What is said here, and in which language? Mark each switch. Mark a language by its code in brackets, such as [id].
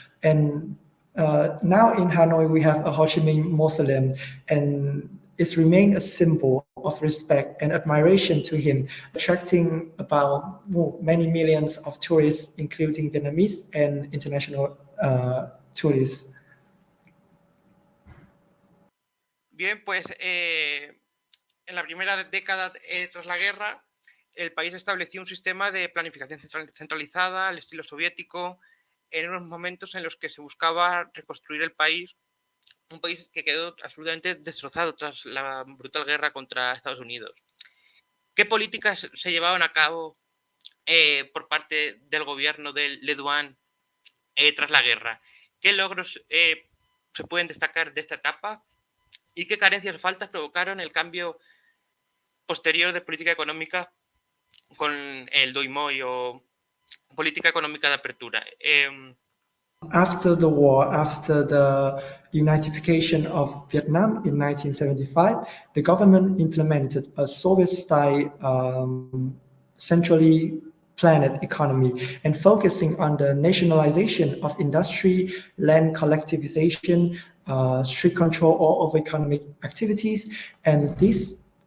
[en] And now in Hanoi, we have a Ho Chi Minh Mausoleum, and it's remained a symbol of respect and admiration to him, attracting about many millions of tourists, including Vietnamese and international tourists. [es] Bien, pues en la primera década tras la guerra, el país estableció un sistema de planificación centralizada al estilo soviético, en unos momentos en los que se buscaba reconstruir el país, un país que quedó absolutamente destrozado tras la brutal guerra contra Estados Unidos. ¿Qué políticas se llevaban a cabo por parte del gobierno de Le Duan tras la guerra? ¿Qué logros se pueden destacar de esta etapa? ¿Y qué carencias o faltas provocaron el cambio posterior de política económica con el Doi Moi o política económica de apertura? [en] After the war, after the unification of Vietnam in 1975, the government implemented a Soviet-style centrally planned economy and focusing on the nationalization of industry, land collectivization, strict control all of economic activities, and the